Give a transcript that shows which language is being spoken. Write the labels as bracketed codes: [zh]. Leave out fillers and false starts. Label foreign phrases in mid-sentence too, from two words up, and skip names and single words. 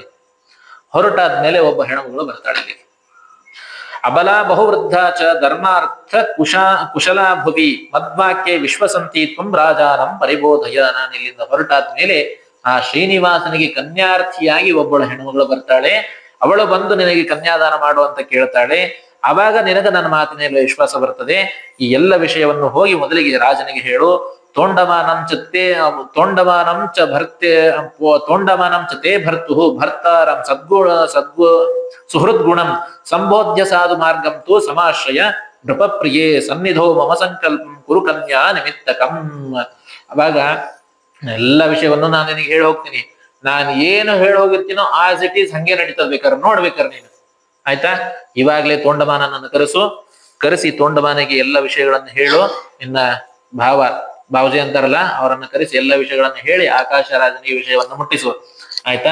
[kn] ಹೊರಟಾದ್ಮೇಲೆ ಒಬ್ಬ ಹೆಣ್ಮಗಳು ಬರ್ತಾಳೆ ಇಲ್ಲಿ. [sa] ಅಬಲಾ ಬಹುವೃದ್ಧ ಚ ಧರ್ಮಾರ್ಥ ಕುಶಲಾ ಭುವಿ ಮದ್ವಾಕ್ಯೆ ವಿಶ್ವಸಂತಿ ತ್ವಂ ರಾಜಾನಂ ಪರಿಬೋಧಯ. [kn] ನಾನು ಇಲ್ಲಿಂದ ಹೊರಟಾದ್ಮೇಲೆ ಆ ಶ್ರೀನಿವಾಸನಿಗೆ ಕನ್ಯಾರ್ಥಿಯಾಗಿ ಒಬ್ಬಳು ಹೆಣ್ಮಗಳು ಬರ್ತಾಳೆ. ಅವಳು ಬಂದು ನಿನಗೆ ಕನ್ಯಾದಾನ ಮಾಡು ಅಂತ ಕೇಳ್ತಾಳೆ. ಆವಾಗ ನಿನಗ ನನ್ನ ಮಾತಿನಲ್ಲಿ ವಿಶ್ವಾಸ ಬರ್ತದೆ. ಈ ಎಲ್ಲ ವಿಷಯವನ್ನು ಹೋಗಿ ಮೊದಲಿಗೆ ರಾಜನಿಗೆ ಹೇಳು. [sa] ತೋಂಡಮಾನಂ ಚ ತೇ ಭರ್ತು ಭರ್ತಾರಂ ಸುಹೃದ್ಗುಣಂ ಸಂಬೋಧ್ಯ ಸಾಧು ಮಾರ್ಗಂ ತು ಸಮಾಶ್ರಯ ನೃಪಪ್ರಿಯೇ ಸನ್ನಿಧೋ ಮಮ ಸಂಕಲ್ಪಂ ಕುರು ಕನ್ಯಾ ನಿಮಿತ್ತಕಂ. [kn] ಅವಾಗ ಎಲ್ಲ ವಿಷಯವನ್ನು ನಾನು ನಿನಗೆ ಹೇಳಿ ಹೋಗ್ತೀನಿ. ನಾನು ಏನು ಹೇಳಿ ಹೋಗಿರ್ತೀನೋ [en] as it is [kn] ಹಂಗೆ ನಡೀತದ, ಬೇಕಾದ್ರೆ ನೋಡ್ಬೇಕಾರೆ ನೀನು, ಆಯ್ತಾ? ಇವಾಗ್ಲೇ ತೋಂಡಮಾನನನ್ನು ಕರೆಸಿ ತೋಂಡಮಾನಿಗೆ ಎಲ್ಲ ವಿಷಯಗಳನ್ನು ಹೇಳು. ನಿನ್ನ ಬಾವುಜಿ ಅಂತಾರಲ್ಲ ಅವರನ್ನ ಕರೆಸಿ ಎಲ್ಲ ವಿಷಯಗಳನ್ನು ಹೇಳಿ ಆಕಾಶ ರಾಜನಿಗೆ ವಿಷಯವನ್ನು ಮುಟ್ಟಿಸು, ಆಯ್ತಾ?